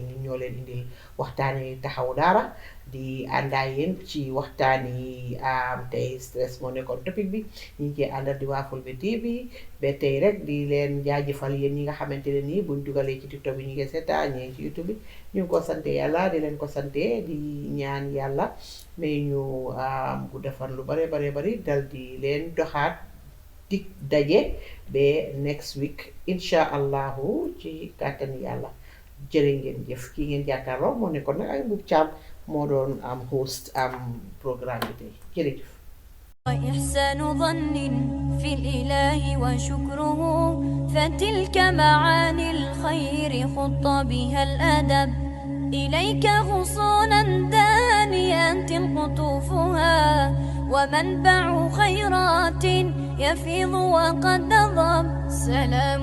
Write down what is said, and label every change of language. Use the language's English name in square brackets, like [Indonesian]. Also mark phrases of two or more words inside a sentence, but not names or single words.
[Wolof] ñu ñoo leen indil waxtaani taxawu daara di àndaa yéen ci waxtaani tey stress moo nekkoon topic bi ñu ngi cee àndal di waa Fulbe TV ba tey rek di leen jaajëfal yéen ñi nga xamante ne nii buñ dugalee ci TikTok bi ñu ngi seetaan ñee ci YouTube bi ñu ngi ko sante yàlla di leen ko sante di ñaan yàlla mais ñu gudd fan lu bare bari dal di leen doxaat dig daje ba [English] next week [Arabic] إن شاء الله [Wolof] ci kàttan yàlla jërë ngeen jëf kii ngeen jàkkaarloo moo nekkoon nag ay Mbub Caam moo doon am host am programme bi tey jërëjëf [Arabic] وإحسان ظن في الإله وشكره فتلك معاني الخير خط بها الأدب إليك غصونا دانيات قطوفها ومنبع خيرات يفيض وقد نضب سلام